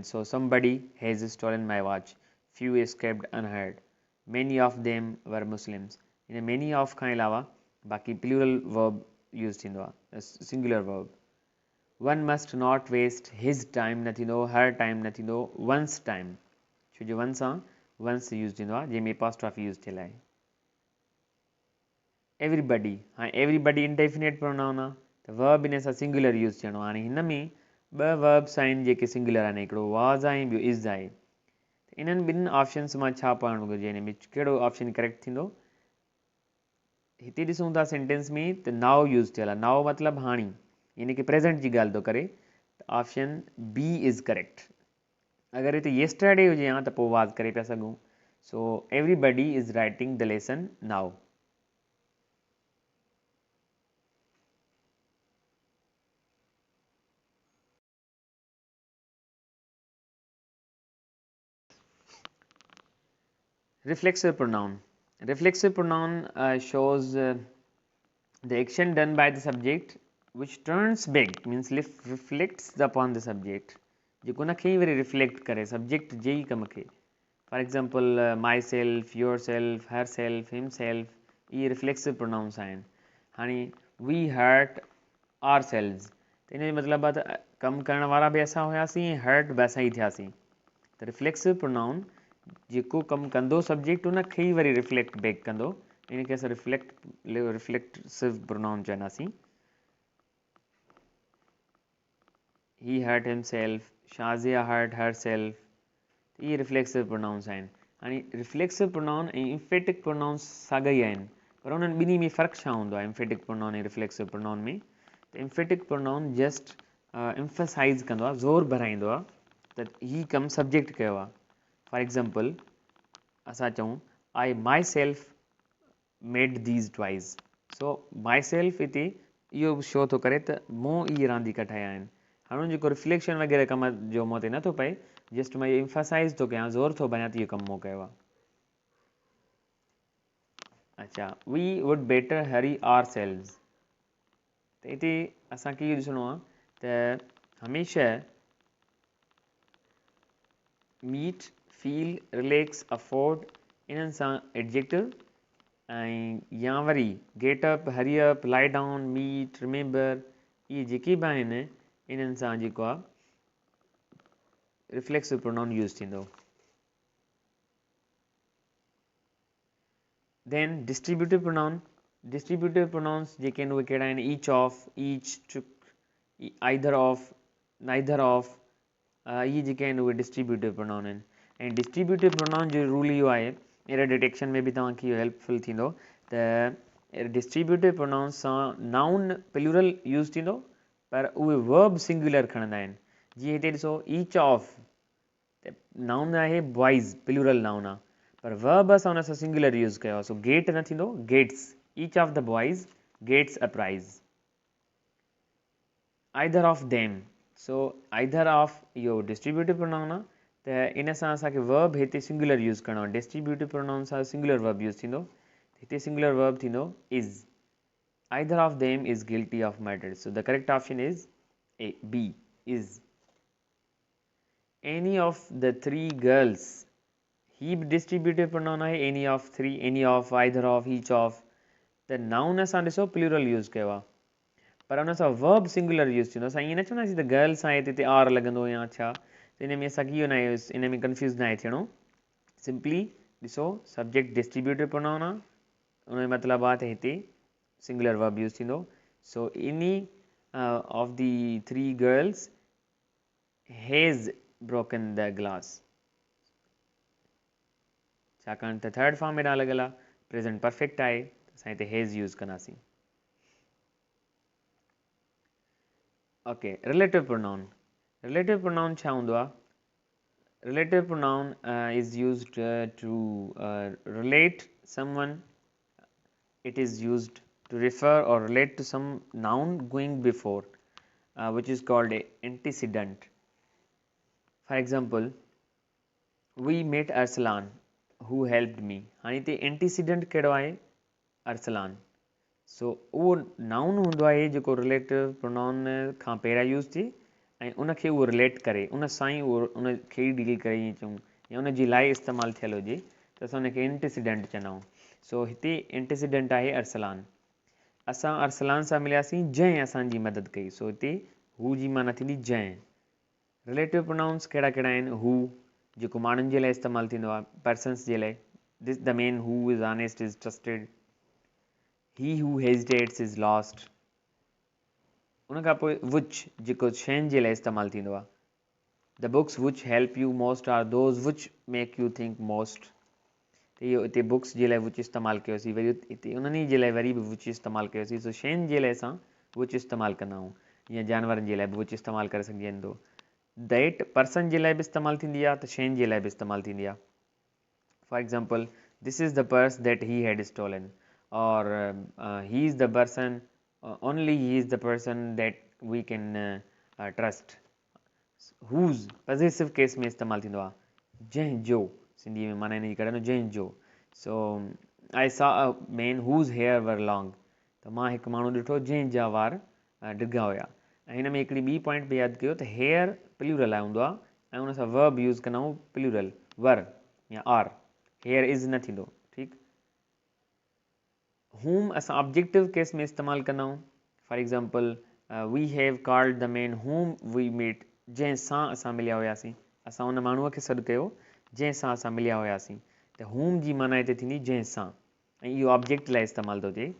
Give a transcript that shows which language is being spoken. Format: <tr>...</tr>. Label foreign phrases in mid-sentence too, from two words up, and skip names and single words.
<en>So somebody has stolen my watch, few escaped unheard, many of them were Muslims.</en> <sd>हिन</sd> <en>many of</en> <sd>खां अलावा बाक़ी</sd> <en>plural verb use</en> <sd>थींदो आहे,</sd> <en>singular verb. One must not waste his time</en> <sd>न थींदो,</sd> <en>her time</en> <sd>न थींदो,</sd> <en>one's time,</en> <sd>छो जो वन सां वंस यूज़ थींदो आहे जंहिंमें</sd> <en>apostrophe use</en> <sd>थियल आहे. एवरीबडी, हाणे एवरीबडी</sd> <en>indefinite pronoun</en> <sd>आहे त वर्ब इन सां</sd> <en>singular use</en> <sd>थियणो आहे. हाणे हिन में ॿ वर्ब्स आहिनि जेके सिंगुलर आहिनि, हिकिड़ो वाज़ आहे ऐं ॿियो इज़ आहे. इन्हनि ॿिनि ऑप्शन्स मां छा पढ़णु घुरिजे, हिन में कहिड़ो</sd> <en>option correct</en> <sd>थींदो? हिते ॾिसूं था सेंटेंस में त</sd> <en>now use</en> <sd>थियल आहे. नाउ मतिलबु हाणे, यानी कि प्रेज़ेंट जी ॻाल्हि थो करे, त</sd> <en>option B is correct.</en> <sd>अगरि हिते येस्टरडे हुजे हा त पोइ वाज़ करे पिया सघूं.</sd> <en>So everybody is writing the lesson now. Reflexive pronoun. Reflexive pronoun shows the action done by the subject which turns back, means reflects upon the subject.</en> <sd>जेको न कई वरी रिफ्लेक्ट करे सब्जेक्ट जे ई कम खे.</sd> <en>For example myself, yourself, herself, himself,</en> <sd>इहे</sd> <en>reflexive pronouns</en> <sd>आहिनि.</sd> <en>हाणे we hurt ourselves,</en> <sd>त इन जो मतिलबु आहे त कमु करण वारा बि असां हुआसीं ऐं हर्ट बि असां ई थियासीं. त</sd> <en>reflexive pronoun</en> <sd>जेको कमु कंदो सब्जेक्ट उन खे ई वरी</sd> <en>reflect back</en> <sd>कंदो, इन खे असां</sd> <en>reflexive pronoun</en> <sd>चवंदासीं.</sd> <en>He hurt himself, Shazia hurt herself, इहे reflexive pronouns आहिनि.</en> <sd>हाणे</sd> <en>reflexive pronoun</en> <sd>ऐं</sd> <en>emphatic pronouns</en> <sd>साॻा ई आहिनि, पर उन्हनि ॿिन्ही में फ़र्क़ु छा हूंदो आहे</sd> <en>emphatic pronoun</en> <sd>ऐं</sd> <en>reflexive pronoun</en> <sd>में? त</sd> <en>emphatic pronoun just emphasize</en> <sd>कंदो आहे, ज़ोर भराईंदो आहे त हीउ कमु सब्जेक्ट कयो आहे.</sd> <en>For example</en> <sd>असां चऊं</sd> <en>I myself made these toys. So myself</en> <sd>हिते इहो शो थो करे त मूं इहे रांदीका ठाहिया आहिनि. हाणे जेको रिफ्लेक्शन वग़ैरह कम जो मूं ते नथो पए, जस्ट मां इहो एम्फसाइज़ थो कयां, ज़ोर थो भरियां त इहो कमु मूं कयो आहे. अच्छा,</sd> <en>We would better hurry ourselves.</en> <sd>त हिते असांखे इहो ॾिसणो आहे त हमेशह</sd> <en>meet, feel, relax, afford,</en> <sd>इन्हनि सां एडजेक्टिव ऐं या वरी</sd> <en>get up, hurry up, lie down, meet, remember,</en> <sd>इहे जेके बि आहिनि इन्हनि सां जेको आहे</sd> <en>reflexive pronoun use</en> <sd>थींदो.</sd> <en>Then distributive pronoun. distributive pronouns</en> <sd>जेके आहिनि उहे कहिड़ा आहिनि?</sd> <en>each of, each, took, either of, neither of,</en> <sd>इहे जेके आहिनि उहे</sd> <en>distributive pronoun</en> <sd>आहिनि. ऐं</sd> <en>distributive pronoun</en> <sd>जो रूल इहो आहे,</sd> <en>error detection</en> <sd>में बि तव्हांखे इहो हेल्पफुल थींदो, त</sd> <en>distributive pronoun</en> <sd>सां</sd> <en>noun plural use</en> <sd>थींदो, पर उहे</sd> <en>verb singular</en> <sd>खणंदा आहिनि. जीअं हिते ॾिसो</sd> <en>each of,</en> <sd>त नाउन आहे</sd> <en>boys, plural noun</en> <sd>आहे, पर वर्ब असां हुन सां</sd> <en>singular use</en> <sd>कयो आहे.</sd> <en>so get</en> <sd>न थींदो,</sd> <en>गेट्स. Each of the boys gets a prize. either of them, so either of</en> <sd>इहो</sd> <en>distributive pronoun</en> <sd>आहे, त इन सां असांखे वर्ब हिते</sd> <en>singular use</en> <sd>करिणो आहे.</sd> <en>distributive pronoun</en> <sd>सां</sd> <en>singular verb use</en> <sd>थींदो, हिते</sd> <en>singular verb</en> <sd>थींदो इज़.</sd> <en>Either of them is guilty of murder. So the correct option is A, B, is. Any of the three girls,</en> <sd>ही बि</sd> <en>distributive pronoun</en> <sd>आहे.</sd> <en>Any of three, any of, either of, each of,</en> <sd>त नाउन असां ॾिसो</sd> <en>plural use</en> <sd>कयो आहे, पर उन सां</sd> <en>verb singular use</en> <sd>थींदो। असां ईअं न चवंदासीं त गर्ल्स आहे त हिते आर लॻंदो या छा, त इन में असांखे इहो न आहे, इन में कंफ्यूज़ न आहे थियणो। सिंपली ॾिसो</sd> <en>subject distributive pronoun</en> <sd>आहे, उन जो मतिलबु आहे त हिते</sd> <en>singular verb use</en> <sd>थींदो।</sd> <en>So any of the 3 girls has broken the glass,</en> <sd>छाकाणि त</sd> <en>third form</en> <sd>हेॾां लॻल आहे,</sd> <en>present perfect</en> <sd>आहे, असां हिते</sd> <en>has use</en> <sd>कंदासीं।</sd> <en>OK, relative pronoun. relative pronoun</en> <sd>छा हूंदो आहे?</sd> <en>Relative pronoun is used to relate someone. It is used to refer or relate to some noun going before, which is called a antecedent. For example, we met Arsalan who helped me.</en> <sd>हाणे हिते antecedent कहिड़ो आहे? Arsalan. सो उहो नाउन हूंदो आहे जेको</sd> <en>relative pronoun</en> <sd>खां पहिरियां यूज़ थिए ऐं उनखे उहो रिलेट करे, उन सां ई उहो उनखे ई डील करे ईअं चऊं, या उनजी लाइ इस्तेमालु थियल हुजे त असां उनखे एंटीसीडेंट चवंदा आहियूं। सो हिते एंटीसीडेंट आहे अरसलान। असां अरसलान सां मिलियासीं जंहिं असांजी मदद कई, सो हिते हू जी माना थींदी जंहिं।</sd> <en>relative pronouns</en> <sd>कहिड़ा कहिड़ा आहिनि? हू जेको माण्हुनि जे लाइ इस्तेमालु थींदो आहे, पर्सन्स जे लाइ,</sd> <en>This, the man who is honest is trusted, he who hesitates is lost।</en> <sd>उन खां पोइ which जेको शयुनि जे लाइ इस्तेमालु थींदो आहे,</sd> <en>the books which help you most are those which make you think most।</en> <sd>त इहो हिते बुक्स जे लाइ which इस्तेमालु कयोसीं, वरी हिते उन्हनि जे लाइ वरी बि which इस्तेमालु कयोसीं। सो शयुनि जे लाइ असां which इस्तेमालु कंदा आहियूं, या जानवरनि जे लाइ बि which इस्तेमालु करे सघिजनि थो।</sd> <en>that person</en> <sd>जे लाइ बि इस्तेमालु थींदी आहे, त शयुनि जे लाइ बि इस्तेमालु थींदी आहे।</sd> <en>For example, This is the purse that he had stolen, or he is the person, only he is the person that we can trust। whose possessive case</en> <sd>में इस्तेमालु थींदो आहे, जंहिं जो, सिंधी में माना हिन जी कढंदो जंहिं जो।</sd> <en>So I saw a man whose hair were long,</en> <sd>त मां हिकु माण्हू ॾिठो जंहिं जा वार डिघा हुया। ऐं हिन में हिकिड़ी ॿी पॉइंट बि यादि कयो त</sd> <en>hair plural</en> <sd>आहे हूंदो आहे, ऐं उन सां</sd> <en>verb use</en> <sd>कंदा आहियूं</sd> <en>plural, were</en> <sd>या</sd> <en>are, hair is</en> <sd>न थींदो, ठीकु। whom असां</sd> <en>objective case</en> <sd>में इस्तेमालु कंदा आहियूं।</sd> <en>For example, We have called the man whom we met,</en> <sd>जंहिं सां असां मिलिया हुयासीं, असां उन माण्हूअ खे सॾु कयो जंहिं सां असां मिलिया हुयासीं। त whom जी माना हिते थींदी जंहिं सां, ऐं इहो ऑब्जेक्ट लाइ इस्तेमालु थो थिए।</sd>